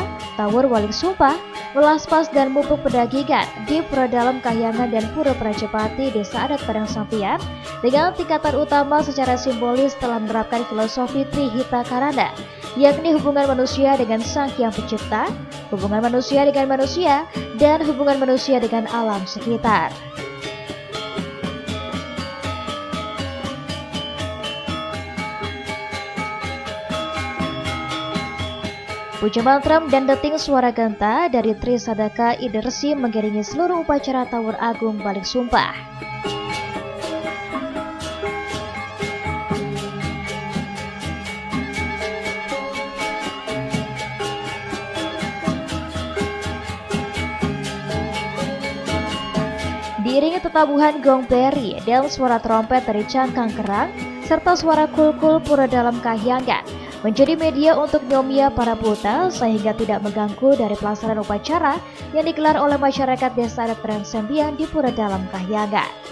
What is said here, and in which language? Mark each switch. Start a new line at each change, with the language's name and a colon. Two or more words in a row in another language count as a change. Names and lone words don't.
Indonesian: Taur Balik Sumpah, Melaspas dan Mupuk Pedagigan di Pura Dalam Kahyangan dan Pura Prajepati Desa Adat Padang Sampian dengan tingkatan utama secara simbolis telah menerapkan filosofi Trihita Karana, yakni hubungan manusia dengan Sang Hyang Pencipta, hubungan manusia dengan manusia, dan hubungan manusia dengan alam sekitar. Puja mantram dan deting suara genta dari Tri Sadaka Idersi mengiringi seluruh upacara Taur Agung Balik Sumpah. Diiringi tetabuhan gong peri dan suara trompet dari cangkang kerang, serta suara kulkul Pura Dalam Kahyangan, menjadi media untuk nyomia para buta sehingga tidak mengganggu dari pelaksanaan upacara yang digelar oleh masyarakat desa adat Padang Sampian di Pura Dalam Kahyangan.